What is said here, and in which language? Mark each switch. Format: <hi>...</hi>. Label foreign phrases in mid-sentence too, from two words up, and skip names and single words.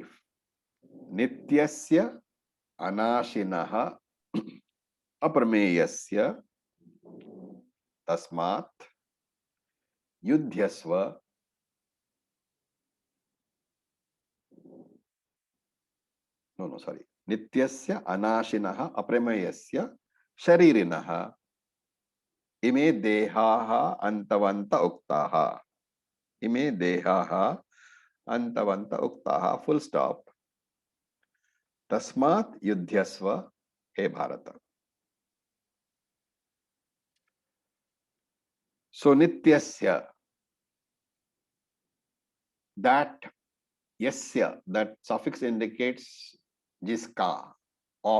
<sa>नित्यस्य अनाशिनः अप्रमेयस्य तस्मात् युध्यस्व</sa> <en>sorry.</en> <sa>नित्यस्य अनाशिनः अप्रमेयस्य शरीरिणः इमे देहाः अन्तवन्तः उक्ताः. इमे देहाः अन्तवन्तः उक्ताः.</sa> <en>Full stop.</en> <sa>तस्मात् युध्यस्व, हे भारत.</sa> <en>So Nityasya, that Yasya, that suffix indicates jiska, of.</en>